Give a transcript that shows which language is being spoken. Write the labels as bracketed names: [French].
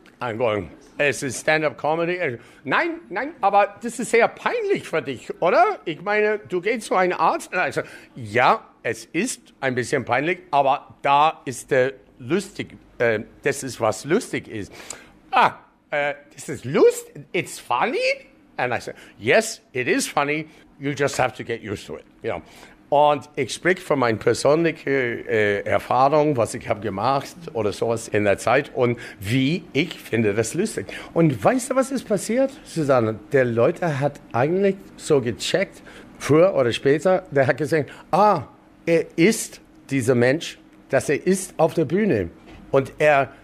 [English] I'm going, [German] es ist Stand-up-Comedy. Nein, nein, aber das ist sehr peinlich für dich, oder? Ich meine, du gehst zu einem Arzt und er sagt, ja, es ist ein bisschen peinlich, aber da ist der lustig, das ist, was lustig ist. [English] Ah, this is loose, it's funny. And I said, yes, it is funny. You just have to get used to it. You know? [German] Und ich spreche von meiner persönlichen Erfahrung, was ich habe gemacht oder sowas in der Zeit und wie ich finde das lustig. Und weißt du, was ist passiert, Susanne? Der Leute hat eigentlich so gecheckt, früher oder später, der hat gesehen, ah, er ist dieser Mensch, dass er ist auf der Bühne. Und er...